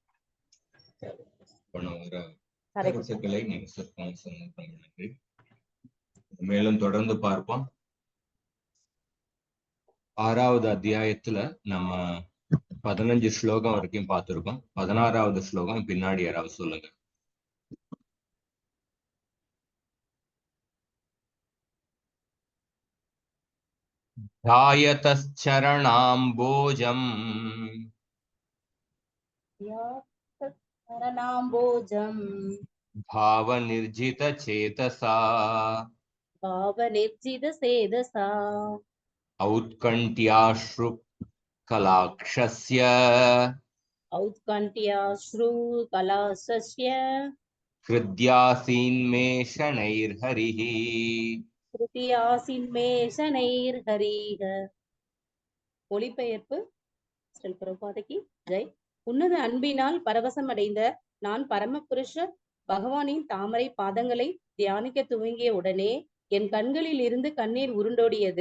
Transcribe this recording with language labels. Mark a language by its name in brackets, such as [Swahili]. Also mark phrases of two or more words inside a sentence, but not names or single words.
[Tamil] போன வர [Sanskrit] हरे कृष्णा. [Tamil] கருத்துக்களை நீங்க சிறப்பாக சொன்னது ரொம்ப நன்றி. மேலும் தொடர்ந்து பார்ப்போம். 6வது அத்தியாயத்துல நம்ம 15 ஸ்லோகம் வரைக்கும் பார்த்திருக்கோம். 16வது ஸ்லோகம் பின்னாடி யாராவது சொல்லுங்க. [Sanskrit] ध्यायतश्चरणाम्बोजम् சரணாம்போஜம் भावनिर्जितचेतसा भावनिर्जित चेतसा औत्कण्ठ्याश्रुकलाक्षस्य औत्कण्ठ्याश्रु कलासस्य हृद्यासीन्मे शनैर्हरिः. ஸ்ருதியாசின்மேஷனைர்ஹரீக. [Tamil] மொழிபெயர்ப்பு ஸ்ரீ பிரபாதகி ஜெய். உன்னத அன்பினால் பரவசம் அடைந்த நான் பரமபுருஷ பகவானின் தாமரை பாதங்களை தியானிக்க துவங்கிய உடனே என் கண்களில் இருந்து கண்ணீர் உருண்டோடியது.